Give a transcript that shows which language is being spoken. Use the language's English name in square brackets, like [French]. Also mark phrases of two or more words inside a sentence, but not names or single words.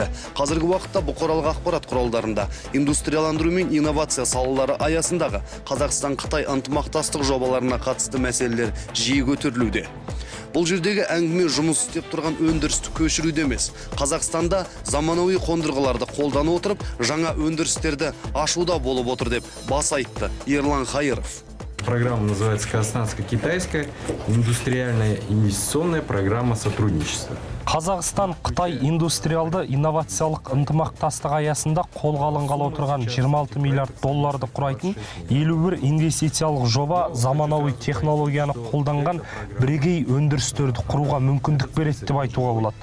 [Kazakh] Қазіргі уақытта бұқаралық ақпарат құралдарында индустрияландыру мен инновация салалары аясындағы Қазақстан-Қытай ынтымақтастық жобаларына қатысты мәселелер жиі көтерілуде. Бұл жердегі әңгіме жұмыс істеп тұрған өндірісті көшіруде емес. Қазақстанда заманауи қондырғыларды қолдана отырып, жаңа өндірістерді ашуда болып отыр деп бас айтты Ерлан Хайыров. [Russian] Программа называется «Казахстанско-китайская индустриальная инвестиционная программа сотрудничества». [Kazakh] Қазақстан-Қытай индустриалды инновациялық ынтымақтастық аясында қолға алынғалы отырған 26 миллиард долларды құрайтын 51 инвестициялық жоба заманауи технологияны қолданған бірегей өндірістерді құруға мүмкіндік береді деп айтуға болады.